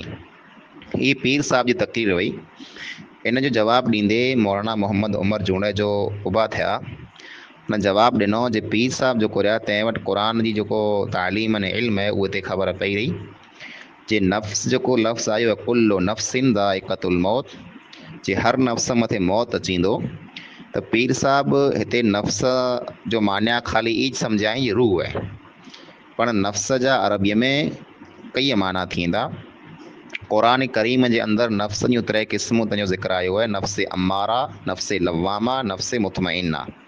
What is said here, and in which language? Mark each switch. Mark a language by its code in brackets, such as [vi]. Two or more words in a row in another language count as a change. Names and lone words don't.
[sd] ही पीर साहब जी तक़रीर हुई। इन जो जवाबु ॾींदे मौलाना मोहम्मद उमर जूणे जो उबा थिया। हुन जवाबु ॾिनो जे पीर साहब जेको रहिया तंहिं वटि क़ुर जी जेको तालीम अने इल्म आहे उहे ते ख़बर पई रही जे नफ़्स जेको लफ़्ज़ आयो आहे [ar] كل نفس ذائقة الموت, [sd] जे हर नफ़्स मथे मौत अचींदो। त पीर साहब हिते नफ़्स जो मान्या ख़ाली ई सम्झाई रूह आहे, पण नफ़्स जा अरबीअ में कई माना थींदा। क़ुरान करीम जे अंदरि नफ़्स जूं 3 क़िस्मूं जो ज़िक्र आयो आहे, नफ़्स अम्मारा, नफ़्स लवामा, नफ़्स मुतमइन्ना।